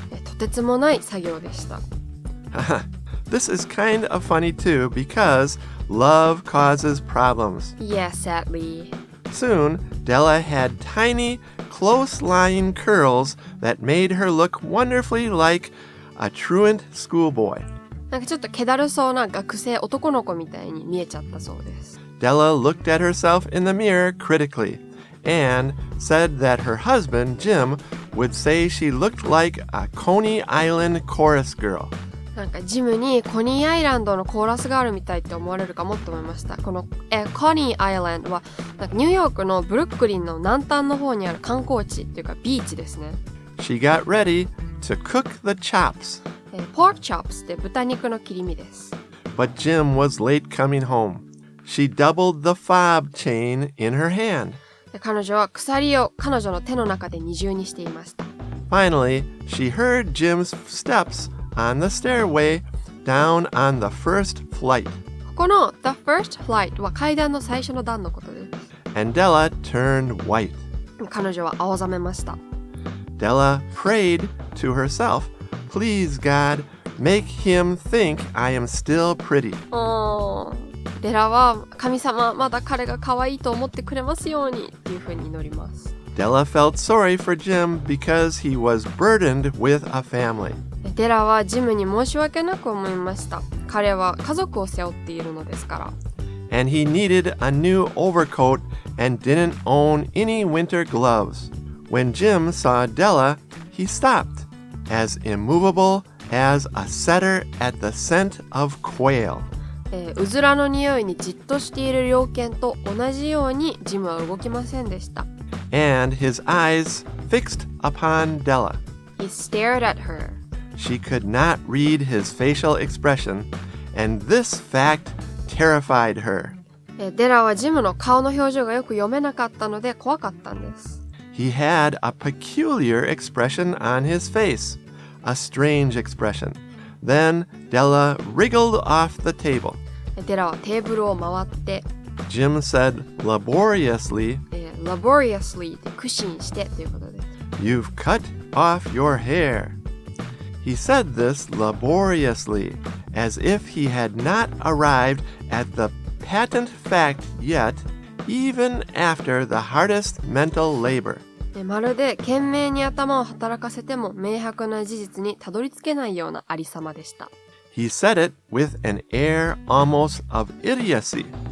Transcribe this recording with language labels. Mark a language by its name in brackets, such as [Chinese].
[Japanese] とてつもない作業でした。 [English] This is kind of funny too because love causes problems. Yes, sadly. Soon, Della had tiny, close-lying curls that made her look wonderfully like a truant schoolboy. [Japanese] なんかちょっと気だるそうな学生男の子みたいに見えちゃったそうです。 [English] Della looked at herself in the mirror critically and said that her husband, Jim, would say she looked like a Coney Island chorus girl. [Japanese] なんかジムにコニーアイランドのコーラスガールみたいって思われるかもと思いました。このコニーアイランドはなんかニューヨークのブルックリンの南端の方にある観光地っていうかビーチですね。 [English] She got ready to cook the chops. [Japanese] Pork chops って豚肉の切り身です。 [English] But Jim was late coming home. She doubled the fob chain in her hand. [Japanese] 彼女は鎖を彼女の手の中で二重にしていました。 [English] Finally, she heard Jim's steps on the stairway down on the first flight. [Japanese] ここの [English] the first flight [Japanese] は階段の最初の段のことです。 [English] And Della turned white. [Japanese] 彼女は青ざめました。 [English] Della prayed to herself, Please God, make him think I am still pretty. [Japanese] デラは神様まだ彼が可愛いと思ってくれますようにっていうふうに祈ります。 [English] Della felt sorry for Jim because he was burdened with a family. [Japanese] デラはジムに申し訳なく思いました。彼は家族を背負っているのですから。 [English] And he needed a new overcoat and didn't own any winter gloves. When Jim saw Della, he stopped, as immovable as a setter at the scent of quail. [Japanese] うずらの匂いにじっとしている猟犬と同じようにジムは動きませんでした。 [English] And his eyes fixed upon Della. He stared at her. She could not read his facial expression, and this fact terrified her. [Japanese] デラはジムの顔の表情がよく読めなかったので怖かったんです。 [English] He had a peculiar expression on his face, a strange expression. Then Della wriggled off the table. [Japanese] デラはテーブルを回って、 [English] Jim said laboriously, [Japanese] laboriously で苦心してということです。 [English] You've cut off your hair. He said this laboriously, as if he had not arrived at the patent fact yet, even after the hardest mental labor. [Japanese] まるで懸命に頭を働かせても明白な事実にたどり着けないようなありさまでした。 [English] He said it with an air almost of idiocy.